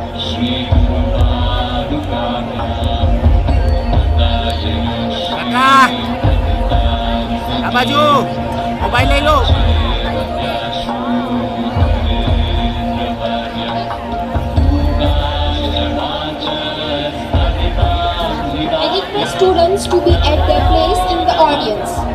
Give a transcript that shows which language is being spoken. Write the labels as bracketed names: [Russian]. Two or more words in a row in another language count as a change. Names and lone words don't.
[Sanskrit] Shri Guru Padukabhyam [Malay] Kakak, nak baju. Mobile lain lo. [English] I request students to be at their place in the audience.